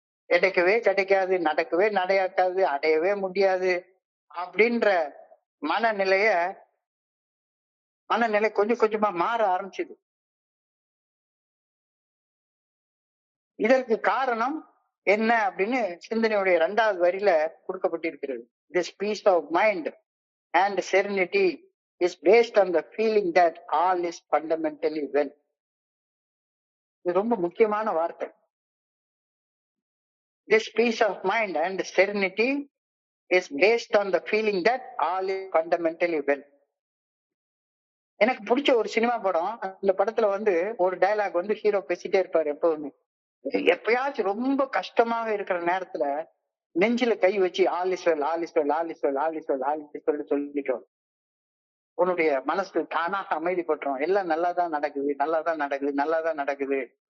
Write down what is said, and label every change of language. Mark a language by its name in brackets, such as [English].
[Tamil] கிடைக்கவே கிடைக்காது, நடக்கவே நடையாக்காது, அடையவே முடியாது அப்படின்ற மனநிலைய மனநிலை கொஞ்சம் கொஞ்சமா மாற ஆரம்பிச்சுது. இதற்கு காரணம் என்ன அப்படின்னு சிந்தனையுடைய 2வது வரியில கொடுக்கப்பட்டிருக்கிறது. [English] This peace of mind and serenity is based on the feeling that all is fundamentally well. [Tamil] இது ரொம்ப முக்கியமான வார்த்தை. [English] This peace of mind and serenity is based on the feeling that all is fundamentally well. [Tamil] எனக்கு பிடிச்ச ஒரு cinema படம். அந்த படத்துல ஒரு டயலாக் ஹீரோ பேசிட்டே இருப்பாரு எப்பவுமே. எப்பயாச்சும் ரொம்ப கஷ்டமாக இருக்கிற நேரத்துல நெஞ்சில கை வச்சு [English] all is well, all is well, all is well, all is well, all is well [Tamil] சொல்லிட்டோம். உன்னுடைய மனசு தானாக அமைதிப்பட்டுரும். எல்லாம் நல்லாதான் நடக்குது, நல்லாதான் நடக்குது, நல்லாதான் நடக்குது.